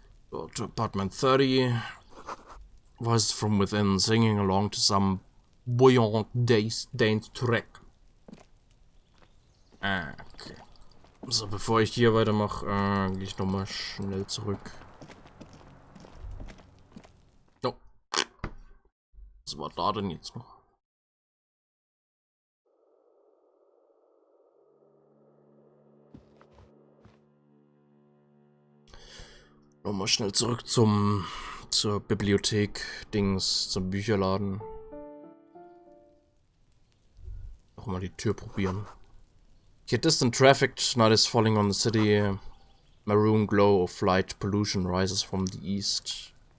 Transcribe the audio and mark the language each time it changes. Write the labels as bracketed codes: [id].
[en] Go to apartment 30. Voices from within singing along to some buoyant dance track. Okay. [de] So, bevor ich hier weitermache, gehe ich nochmal schnell zurück. Oh. Was war da denn jetzt noch? Nochmal schnell zurück zur Bibliothek, Dings, zum Bücherladen. Nochmal die Tür probieren. [en] Here, distant traffic night is falling on the city. Maroon glow of light pollution rises from the east.